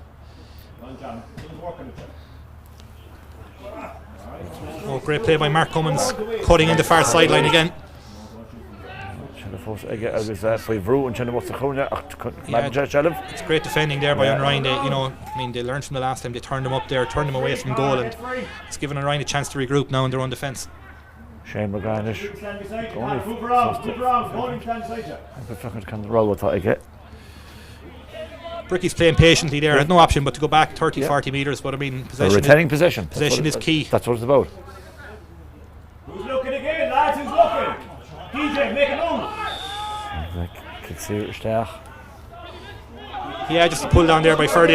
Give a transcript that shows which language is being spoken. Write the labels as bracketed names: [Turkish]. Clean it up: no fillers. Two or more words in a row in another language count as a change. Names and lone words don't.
[English] Oh, great play by Mark Cummins, cutting in the far sideline again. It's great defending there by Rinn. They learned from the last time. They turned them up there, turned them away from goal, and it's given Rinn a chance to regroup now in their own defence. Shane McGrath. Brickey's playing patiently there. Had no option but to go back 30-40 metres. But I mean, retaining possession. Possession is key. That's what it's about. Who's looking again, lads? Who's looking? DJ, make a move. Yeah, just a pull down there by Ferdy.